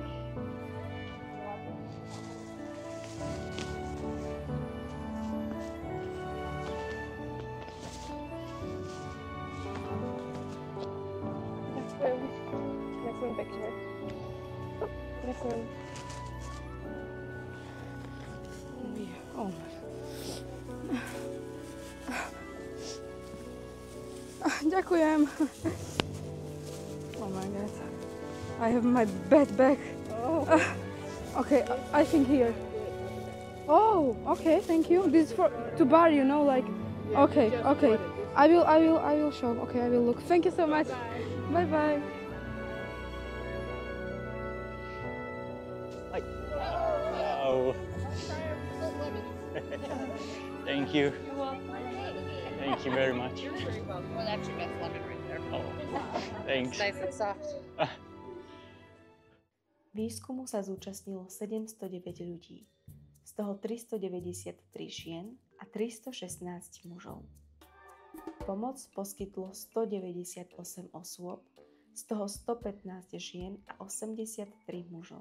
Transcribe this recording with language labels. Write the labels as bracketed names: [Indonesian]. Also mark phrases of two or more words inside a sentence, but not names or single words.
[Slovak] Ďakujem. Ďakujem pekne. Ďakujem. Ďakujem. [English] Oh my god. I have my bed back. Okay, I think here. Oh, okay, thank you. This is for to bar, you know, like. Okay, okay. I will show. Okay, I will look. Thank you so much. Bye bye. Wow. Thank you. Thank you very much. Well, that's your best lemon right there. Oh, thanks. Nice and soft. [Slovak] Výskumu sa zúčastnilo 709 ľudí, z toho 393 žien a 316 mužov. Pomoc poskytlo 198 osôb, z toho 115 žien a 83 mužov.